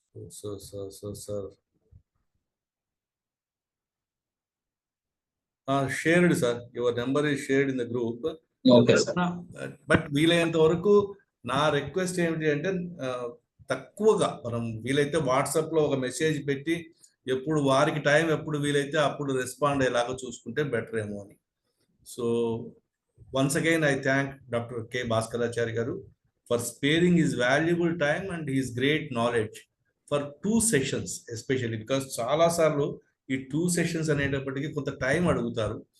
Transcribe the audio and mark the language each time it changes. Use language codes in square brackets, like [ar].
[en] Sir shared sir, your number is shared in the group. Okay sir. [te] But వీలైనంత వరకు నా request ఏమిటి అంటే తక్కువగా మనం వీలైతే వాట్సాప్లో ఒక మెసేజ్ పెట్టి ఎప్పుడు వారికి టైం ఎప్పుడు వీలైతే అప్పుడు రెస్పాండ్ అయ్యేలాగా చూసుకుంటే బెటర్ ఏమో అని. [en] So once again I thank Dr. K. Bhaskaracharya garu for sparing his valuable time and his great knowledge for 2 sessions, especially because [te] చాలా సార్లు ఈ 2 సెషన్స్ అనేటప్పటికీ కొంత టైం అడుగుతారు.